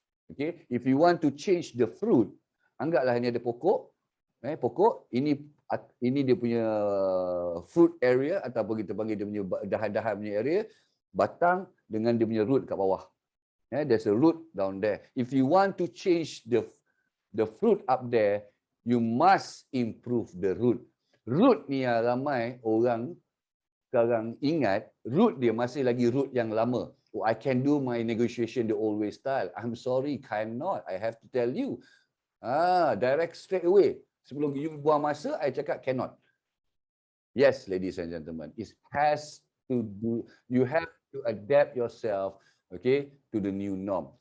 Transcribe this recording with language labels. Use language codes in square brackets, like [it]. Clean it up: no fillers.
[ms] Okay, [en] if you want to change the fruit, [ms] anggaplah ini ada pokok, pokok ini dia punya fruit area ataupun kita panggil dia punya dahan-dahan punya area, batang dengan dia punya root kat bawah. [en] There's a root down there. If you want to change the fruit up there, you must improve the root. [ms] Root ni yang ramai orang sekarang ingat, root dia masih lagi root yang lama. [en] Oh, I can do my negotiation the old way style. I'm sorry, cannot. I have to tell you. Direct straight away. [ms] Sebelum you buang masa, I cakap cannot. [en] Yes, ladies and gentlemen, it has to do, you have to adapt yourself, okay, to the new norm.